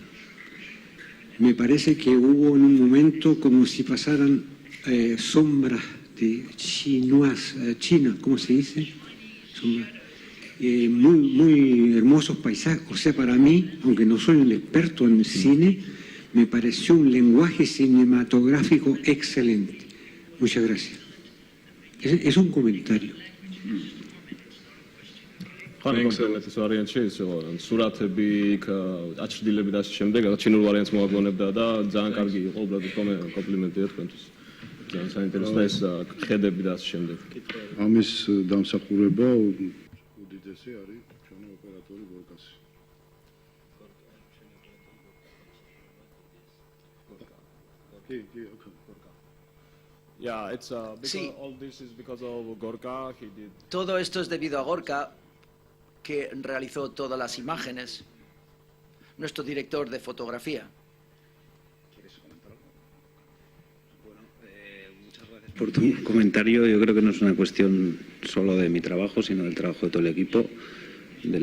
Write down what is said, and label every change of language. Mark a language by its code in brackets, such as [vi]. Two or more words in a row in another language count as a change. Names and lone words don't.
[es] Me parece que hubo en un momento como si pasaran sombras de China, ¿cómo se dice? Muy hermosos paisajes. O sea, para mí, aunque no soy un experto en cine, me pareció un lenguaje cinematográfico excelente. Muchas gracias. Es un comentario. [ka] კონკრეტეს ვარიანტში ისე სურათები იქ აჩრდილები და შემდეგ ჩინურ ვარიანტს მოაგონებდა და ძალიან კარგი იყო უბრალოდ კომპლიმენტია თქვენთვის ძალიან საინტერესოა ეს ხედები და შემდეგ ამის დამსახურება უდიდესი არის ჩვენი ოპერატორი გორკასი [en] Yeah, it's because all this is because of Gorka. He did. [es] Todo esto es debido a Gorka, que realizó todas las imágenes, nuestro director de fotografía. por tu comentario. Yo creo que no es una cuestión solo de mi trabajo, sino del trabajo de todo el equipo, de